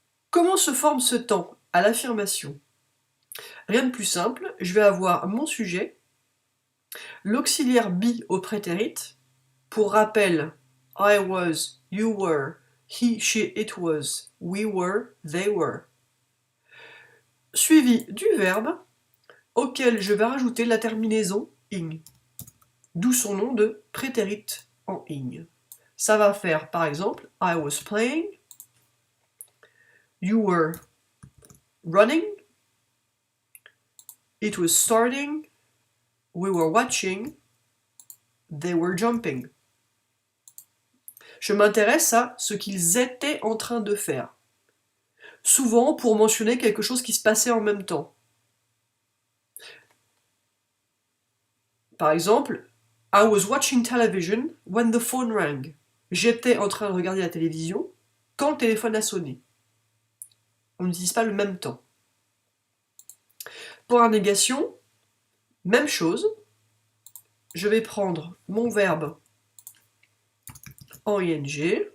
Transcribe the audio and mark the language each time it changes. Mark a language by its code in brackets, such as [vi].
[fr] Comment se forme ce temps à l'affirmation? Rien de plus simple, je vais avoir mon sujet, l'auxiliaire be au prétérit, pour rappel, [en] I was, you were, he, she, it was, we were, they were, [fr] suivi du verbe auquel je vais rajouter la terminaison ing, d'où son nom de prétérit en ing. Ça va faire par exemple [en] I was playing, you were running, it was starting, we were watching, they were jumping. [fr] Je m'intéresse à ce qu'ils étaient en train de faire, souvent pour mentionner quelque chose qui se passait en même temps. Par exemple, [en] I was watching television when the phone rang. [fr] J'étais en train de regarder la télévision quand le téléphone a sonné. On n'utilise pas le même temps. Pour la négation, même chose. Je vais prendre mon verbe en ing.